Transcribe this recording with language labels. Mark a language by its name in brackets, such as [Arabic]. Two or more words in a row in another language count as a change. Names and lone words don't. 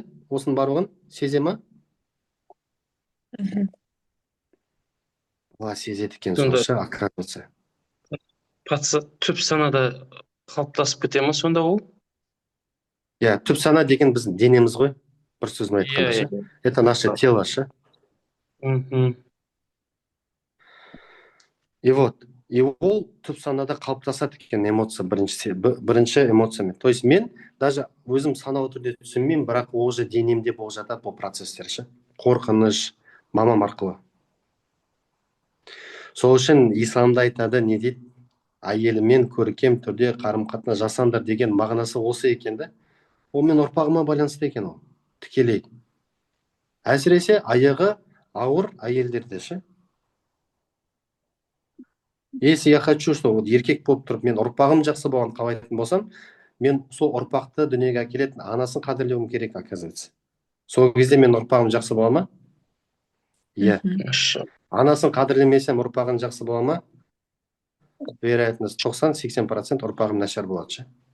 [Kazakh] Осының барлығын сезе ма? Бала сезеді екен Сонда сонша, оказывается. түп санада қалыптасып кете ма сонда ол? Иә, түп сана деген біздің денеміз ғой. Бір сөзмен айтқанда ше. Иә. [Russian] Это наше тело ше. Мгм. И вот, [Kazakh] и ол түп санада қалыптасады екен эмоция бірінші эмоциямен. [Russian] То есть [Kazakh] мен даже өзім саналы түрде түсінмеймін, бірақ ол же денемде болып жатады бұл процесстер ше. Қорқыныш, мамам арқылы. Сол үшін исламда айтады, не дейді? Әйелімен көркем түрде қарым-қатынас жасаңдар деген мағынасы осы екен да. Ол мен ұрпағыма байланысты екен ол. Тікелей. Әсіресе аяғы ауыр әйелдерде ше. [Russian] Если я хочу, что вот [Kazakh] еркек болып тұрып, мен ұрпағым жақсы болған қалайтын болсам, мен сол ұрпақты дүниеге әкелетін анасын қадірлеуім керек, оказывается. Сол кезде мен ұрпағым жақсы бола ма? Иә. Анасын қадірлемесем, ұрпағым жақсы бола ма? Вероятность 90-80% ұрпағым нашар болады ше.